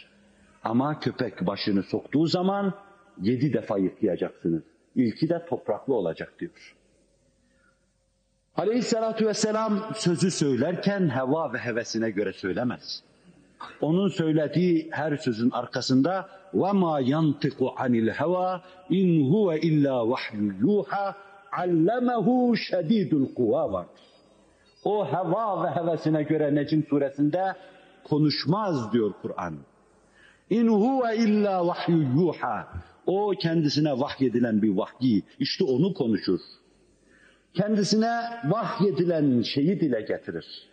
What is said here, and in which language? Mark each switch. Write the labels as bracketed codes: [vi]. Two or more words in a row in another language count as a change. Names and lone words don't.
[tr] Ama köpek başını soktuğu zaman 7 defa yıkayacaksınız. İlki de topraklı olacak diyor. [ar] عليه الصلاة والسلام [tr] sözü söylerken heva ve hevesine göre söylemez. Onun söylediği her sözün arkasında [ar] وَمَا يَنْتِقُ عَنِ الْهَوَى اِنْ هُوَ اِلَّا وَحْيُ يُوحَى عَلَّمَهُ شَد۪يدُ الْقُوَى vardır. [tr] O heva ve hevesine göre Necm suresinde konuşmaz diyor Kur'an. [ar] إن هو إلا وحي يوحى. [tr] O kendisine vahyedilen bir vahyi. İşte onu konuşur. Kendisine vahyedilen şeyi dile getirir.